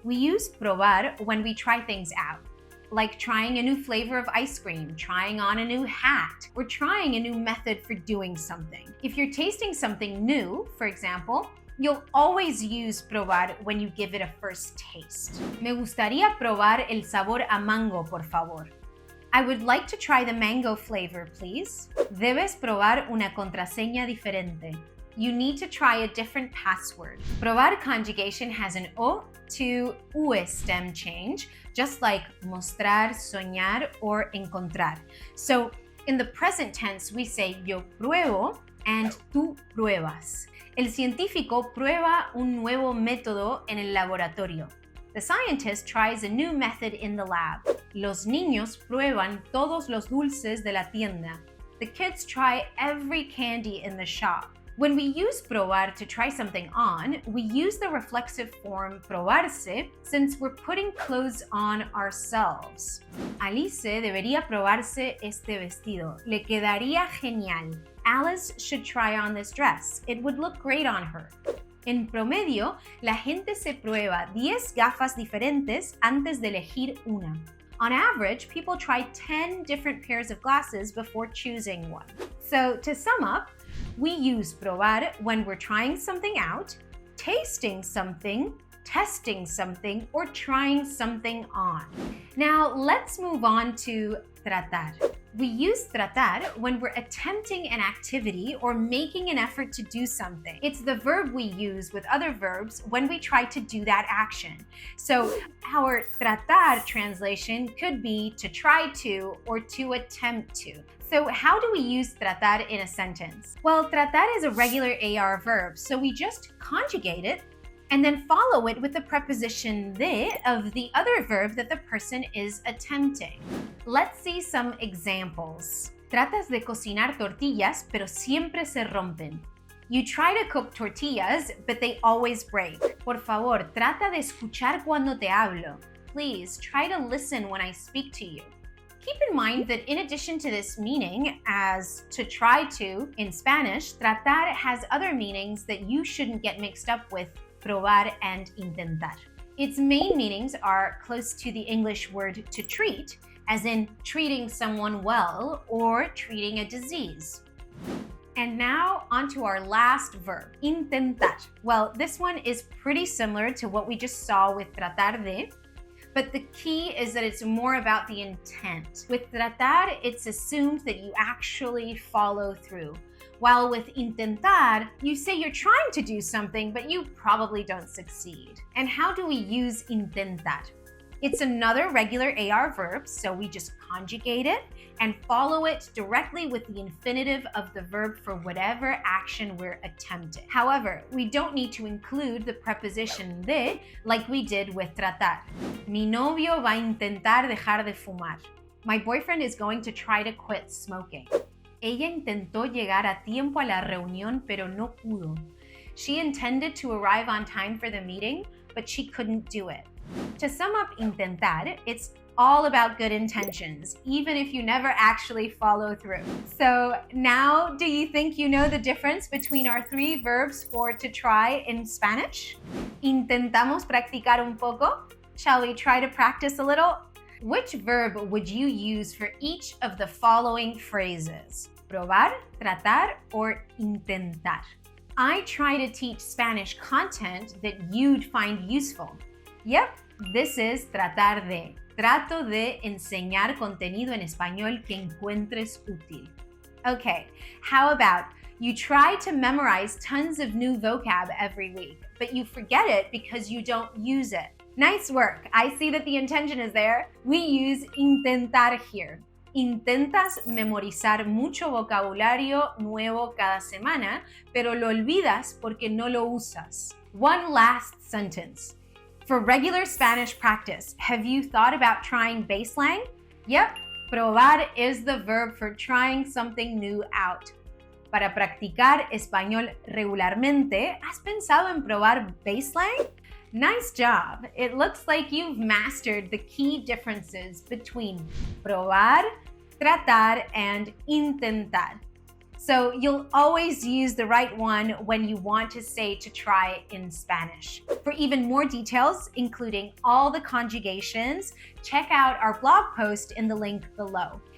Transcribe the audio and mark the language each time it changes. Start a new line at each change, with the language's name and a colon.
English: We use probar when we try things out, like trying a new flavor of ice cream, trying on a new hat, or trying a new method for doing something. If you're tasting something new, for example, you'll always use probar when you give it a first taste.
Spanish: Me gustaría probar el sabor a mango, por favor.
English: I would like to try the mango flavor, please.
Spanish: Debes probar una contraseña diferente.
English: You need to try a different password. Probar conjugation has an O to UE stem change, just like mostrar, soñar, or encontrar. So in the present tense, we say
Spanish: yo pruebo
English: and
Spanish: tú pruebas. El científico prueba un nuevo método en el laboratorio.
English: The scientist tries a new method in the lab.
Spanish: Los niños prueban todos los dulces de la tienda.
English: The kids try every candy in the shop. When we use probar to try something on, we use the reflexive form probarse since we're putting clothes on ourselves.
Spanish: Alice debería probarse este vestido. Le quedaría genial.
English: Alice should try on this dress. It would look great on her.
Spanish: En promedio, la gente se prueba 10 gafas diferentes antes de elegir una.
English: On average, people try 10 different pairs of glasses before choosing one. So to sum up, we use probar when we're trying something out, tasting something, testing something, or trying something on. Now let's move on to tratar. We use tratar when we're attempting an activity or making an effort to do something. It's the verb we use with other verbs when we try to do that action. So our tratar translation could be to try to or to attempt to. So how do we use tratar in a sentence? Well, tratar is a regular AR verb, so we just conjugate it and then follow it with the preposition de of the other verb that the person is attempting. Let's see some examples.
Spanish: Tratas de cocinar tortillas, pero siempre se rompen.
English: You try to cook tortillas, but they always break.
Spanish: Por favor, trata de escuchar cuando te hablo.
English: Please, try to listen when I speak to you. Keep in mind that in addition to this meaning as to try to in Spanish, tratar has other meanings that you shouldn't get mixed up with probar and intentar. Its main meanings are close to the English word to treat, as in treating someone well or treating a disease. And now onto our last verb, intentar. Well, this one is pretty similar to what we just saw with tratar de, but the key is that it's more about the intent. With tratar, it's assumed that you actually follow through. While with intentar, you say you're trying to do something, but you probably don't succeed. And how do we use intentar? It's another regular AR verb, so we just conjugate it and follow it directly with the infinitive of the verb for whatever action we're attempting. However, we don't need to include the preposition de like we did with tratar.
Spanish: Mi novio va a intentar dejar de fumar.
English: My boyfriend is going to try to quit smoking.
Spanish: Ella intentó llegar a tiempo a la reunión, pero no pudo.
English: She intended to arrive on time for the meeting, but she couldn't do it. To sum up intentar, it's all about good intentions, even if you never actually follow through. So now, do you think you know the difference between our three verbs for to try in Spanish?
Spanish: ¿Intentamos practicar un poco?
English: Shall we try to practice a little? Which verb would you use for each of the following phrases? Probar, tratar, or intentar? I try to teach Spanish content that you'd find useful. Yep, this is tratar de.
Spanish: Trato de enseñar contenido en español que encuentres útil.
English: Okay, how about You try to memorize tons of new vocab every week, but you forget it because you don't use it. Nice work. I see that the intention is there. We use intentar here.
Spanish: Intentas memorizar mucho vocabulario nuevo cada semana, pero lo olvidas porque no lo usas.
English: One last sentence. For regular Spanish practice, have you thought about trying BaseLang? Yep, probar is the verb for trying something new out.
Spanish: Para practicar español regularmente, ¿has pensado en probar BaseLang?
English: Nice job! It looks like you've mastered the key differences between probar, tratar, and intentar. So you'll always use the right one when you want to say to try in Spanish. For even more details, including all the conjugations, check out our blog post in the link below.